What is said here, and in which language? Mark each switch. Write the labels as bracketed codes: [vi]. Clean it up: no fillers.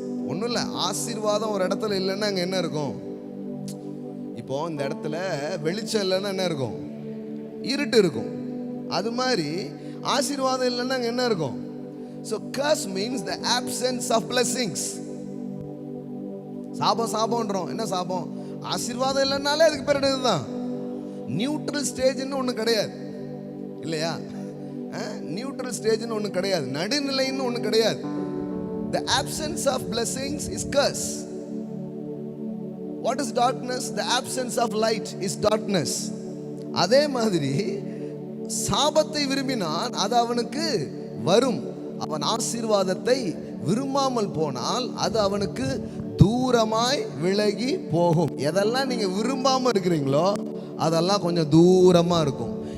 [ta] ஒன்றும் இல்லை, ஆசீர்வாதம் ஒரு இடத்துல இல்லைன்னா அங்கே என்ன இருக்கும்? இப்போ இந்த இடத்துல வெளிச்சம் இல்லைன்னா என்ன இருக்கும்? இருட்டு இருக்கும். அது மாதிரி ஆசீர்வாதம் இல்லைன்னா அங்கே என்ன இருக்கும்? [en] So curse means the absence of blessings. [ta] சாபம் சாபம்ன்றோம். என்ன சாபம்? ஆசீர்வாதம் இல்லைன்னாலே அதுக்கு பேர் இதுதான். நியூட்ரல் ஸ்டேஜ்னு ஒன்று கிடையாது இல்லையா? நியூட்ரல் ஸ்டேஜ்னு ஒன்று கிடையாது, நடுநிலைன்னு ஒன்று கிடையாது. [en] The absence of blessings is curse. What is darkness? The absence of light is darkness. [ta] அதே மாதிரி சாபத்தை விரும்பினான், அது அவனுக்கு வரும். அவன் ஆசீர்வாதத்தை விரும்பாமல் போனால் அது அவனுக்கு தூரமாய் விலகி போகும். எதெல்லாம் நீங்க விரும்பாம இருக்கிறீங்களோ அதெல்லாம் கொஞ்சம் தூரமா இருக்கும்.